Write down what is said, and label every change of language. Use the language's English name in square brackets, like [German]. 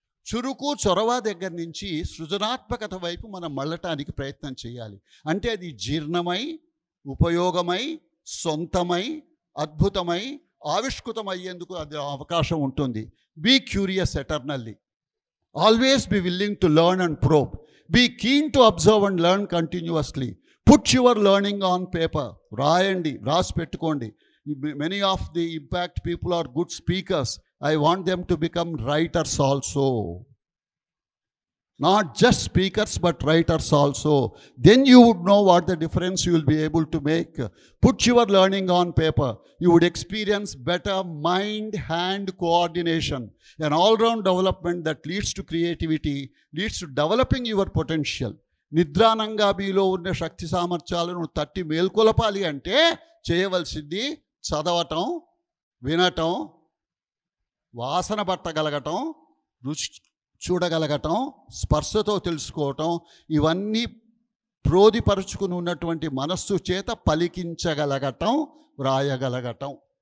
[Telugu] చురుకు చొరవ దగ్గర నుంచి సృజనాత్మకత వైపు మనం మళ్ళటానికి ప్రయత్నం చేయాలి. అంటే అది జీర్ణమై, ఉపయోగమై, సొంతమై, అద్భుతమై, ఆవిష్కృతమయ్యేందుకు అది అవకాశం ఉంటుంది. [English] Be curious eternally. Always be willing to learn and probe. Be keen to observe and learn continuously. Put your learning on paper. [Telugu] రాయండి, రాసి పెట్టుకోండి. [English] Many of the impact people are good speakers. I want them to become writers also. Not just speakers but writers also. Then you would know what the difference you will be able to make. Put your learning on paper. You would experience better mind-hand coordination. An all-round development that leads to creativity, leads to developing your potential. [Telugu] నిద్రానంగా మీలో ఉన్న శక్తి సామర్థ్యాలను తట్టి మేల్కొలపాలి అంటే చేయవలసింది చదవటం, వినటం, వాసన పట్టగలగటం, రుచి చూడగలగటం, స్పర్శతో తెలుసుకోవటం, ఇవన్నీ ప్రోధిపరుచుకుని ఉన్నటువంటి మనస్సు చేత పలికించగలగటం, వ్రాయగలగటం.